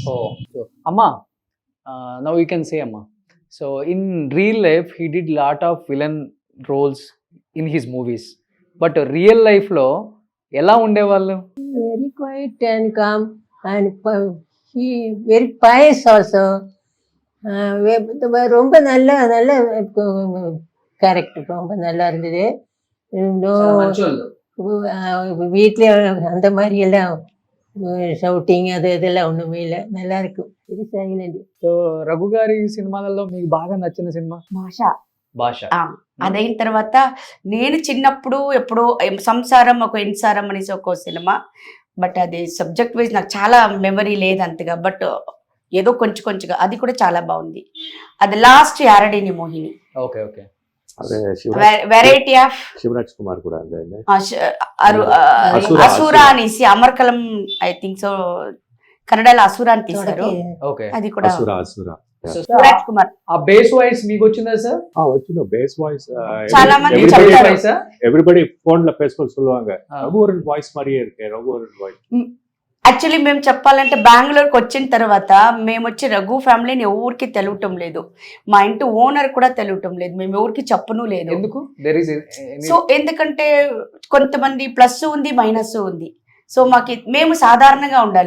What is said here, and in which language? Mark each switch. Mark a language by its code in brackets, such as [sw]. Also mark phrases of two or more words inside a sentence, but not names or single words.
[en] Oh, so Amma, now you can say Amma. So in real life, he did lot of villain roles in his movies. But real life [te] లో ఎలా ఉండే వాళ్ళు? [en] Very quiet and calm, and he very pious also. [ta] ரொம்ப நல்ல கேரக்டர், ரொம்ப நல்லா இருந்தது. வீட்டில் அந்த மாதிரி எல்லாம் షౌటింగ్ అది இதெல்லாம் ஒண்ணுமே இல்லை, நல்லா இருக்கும். [en] Very silent. [te] సో రఘు గారి సినిమాలలో మీకు బాగా నచ్చిన సినిమా? భాష. అదైన తర్వాత నేను చిన్నప్పుడు ఎప్పుడో సంసారం ఒక ఇన్సారం అనేసి ఒక సినిమా, బట్ అది [en] subject wise [te] నాకు చాలా మెమరీ లేదు అంతగా, బట్ ఏదో కొంచెం కొంచెంగా అది కూడా చాలా బాగుంది. అది లాస్ట్ యారడిని మోహిని, [en] Okay okay. [te] అదే [en] variety of [te] శివరాజ్ కుమార్ కూడా అదే అసురా అనేసి అమర్కలం [en] I think so [te] కన్నడలో అసురా అని తీశారు, ఓకే. అది కూడా అసుర అసుర శివరాజ్ కుమార్. ఆ [en] base voice [te] మీకు వచ్చిందా సార్? వచ్చిన [en] base voice [te] చాలా మంది చెప్తారు. [ta] ఎవ్రీబడి ఫోన్ல பேசும்போது சொல்லுவாங்க ரகுவரன் வாய்ஸ் மாதிரியே இருக்கு ரகுவரன் வாய்ஸ். [te] యాక్చువల్లీ మేము చెప్పాలంటే బెంగళూరుకి వచ్చిన తర్వాత మేము వచ్చి రఘు ఫ్యామిలీని ఎవరికి తెలియటం లేదు, మా ఇంటి ఓనర్ కూడా తెలియటం లేదు, మేము ఎవరికి చెప్పను లేదు. ఎందుకు? సో ఎందుకంటే కొంతమంది ప్లస్ ఉంది మైనస్ ఉంది, సో మేము సాధారణంగా ఉండాలి.